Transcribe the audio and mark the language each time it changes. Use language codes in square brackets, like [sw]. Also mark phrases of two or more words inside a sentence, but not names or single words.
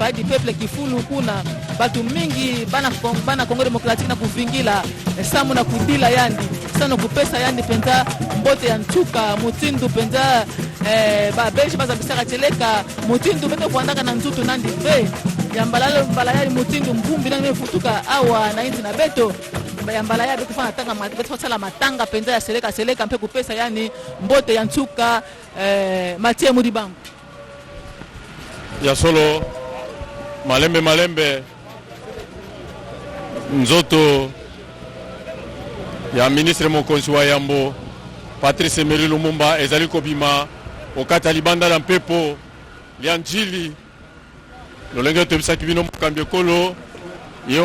[fr] Palais du peuple [ktu] kifulu kuna batu mingi bana Congo Démocratique na kuvingila samu na kudila yandi sana kupesa yandi penza mbote ya ntuka mutindu penza babeji baza bisaka teleka mutindu beto kuandaka na nzutu nandi ve ya mbalaya mutindu mvumbi na mefutuka awa na inti na beto ya mbalaya beto fana tanga beto sala matanga penza ya seleka mpe kupesa yani mbote ya ntuka Mathieu Mudibango [ln] ya solo malembe nzoto ya ministre mokonzi wa Yambo Patrice Emery Lumumba ezali kobima okata libanda la mpepo lia njili lolenge tobisaki bino mokambi ekolo ye